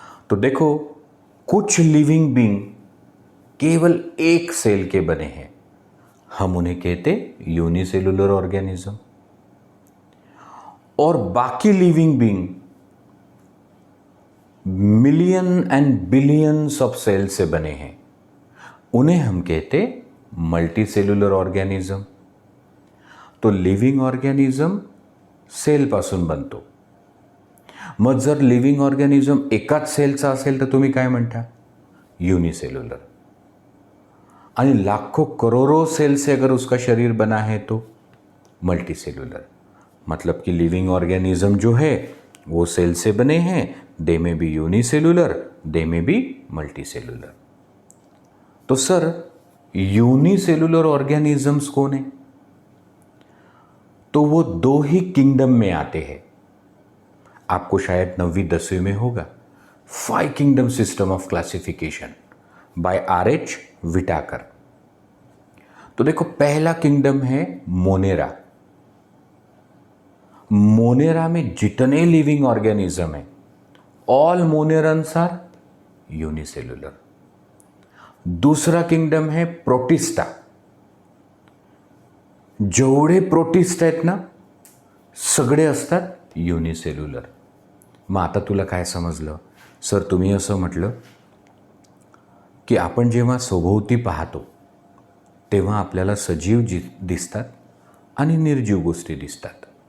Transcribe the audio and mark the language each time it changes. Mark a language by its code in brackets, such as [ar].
[hi] तो देखो, कुछ लिविंग बीइंग केवल एक सेल के बने हैं, हम उन्हें कहते यूनिसेलुलर ऑर्गेनिज्म। और बाकी living being million and billions of cell से बने हैं, उन्हें हम कहते मल्टी सेल्युलर ऑर्गॅनिझम। [mr] तो लिव्हिंग ऑर्गॅनिझम सेलपासून बनतो। मग जर लिव्हिंग ऑर्गॅनिझम एकाच सेलचा असेल तर तुम्ही काय म्हणता? यूनिसेल्युलर। आणि [hi] लाखों करोड़ों सेल से अगर उसका शरीर बना है तो मल्टी सेल्युलर। मतलब कि लिविंग ऑर्गेनिज्म जो है वो सेल से बने हैं, [en] They may be unicellular, they may be multicellular. [hi] तो सर यूनिसेल्युलर ऑर्गेनिजम्स कौन है? तो वो दो ही किंगडम में आते हैं। आपको शायद 9वीं 10वीं में होगा, 5 kingdom system of classification bye R.H. Whittaker. तो देखो, पहला किंगडम है मोनेरा। मोनेरा में जितने लिविंग ऑर्गेनिज्म है, [en] All monerans are unicellular. [hi] दूसरा किंगडम है प्रोटिस्टा। [mr] जेवढे प्रोटिस्ट आहेत ना, सगळे असतात युनिसेल्युलर। मग आता तुला काय समजलं? सर तुम्ही असं म्हटलं की आपण जेव्हा सभोवती पाहतो तेव्हा आपल्याला सजीव दिसतात आणि निर्जीव गोष्टी दिसतात।